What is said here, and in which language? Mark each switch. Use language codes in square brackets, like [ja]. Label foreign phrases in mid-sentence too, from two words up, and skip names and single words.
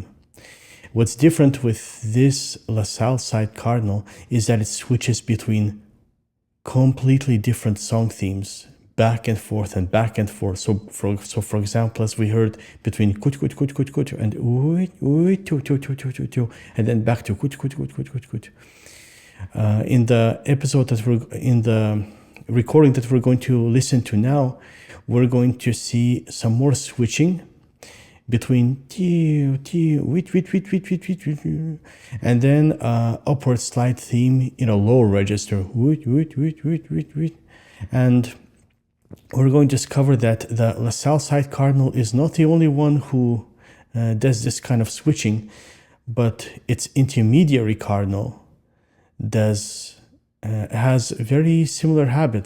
[en] What's different with this La Salle side cardinal is that it switches between completely different song themes, back and forth and back and forth. So for example, as we heard, between kut kut kut kut kut and uit uit tu tu tu tu tu tu, and then back to kut kut kut kut kut kut. In the recording that we're going to listen to now, we're going to see some more switching between and then upward slide theme in a lower register, and we're going to discover that the La Salle side cardinal is not the only one who does this kind of switching, but its intermediary cardinal has very similar habits.